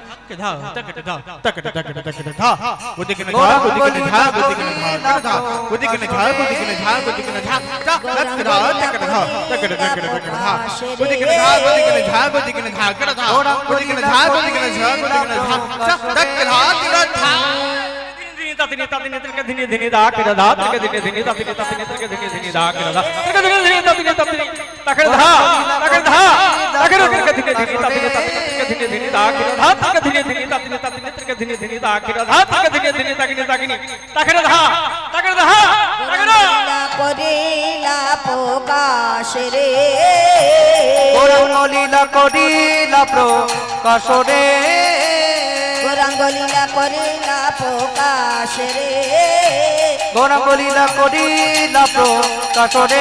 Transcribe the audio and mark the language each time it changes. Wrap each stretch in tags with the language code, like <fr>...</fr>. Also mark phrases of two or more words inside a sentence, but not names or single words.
<bn>धा तक धा तक तक तक धा बुद्धि के धा बुद्धि के धा बुद्धि के धा बुद्धि के धा बुद्धि के धा बुद्धि के धा तक धा तक धा तक तक धा बुद्धि के धा बुद्धि के धा बुद्धि के धा कर धा बुद्धि के धा बुद्धि के धा बुद्धि के धा तक धा तक धा ततिनी ततिनी तक धिनी धिनी दा कर धा तक धिनी धिनी ततिनी ततिनी तक धिनी धिनी दा कर धा तक धिनी धिनी ततिनी ततिनी तक धा तक धा तक धिनी धिनी ततिनी तक धिनी धिनी दा कर धा तक धिनी धिनी ततिनी ततिनी तक धिनी धिनी दा कर धा तक धिनी धिनी तकिनी तकिनी तक धा तक धा तक धा করিলা প্রকাশ রে গৌরাঙ্গ লীলা করিলা প্রকাশ রে গৌরাঙ্গ লীলা করিলা প্রকাশ রে গৌরাঙ্গ লীলা করিলা প্রকাশ রে</bn>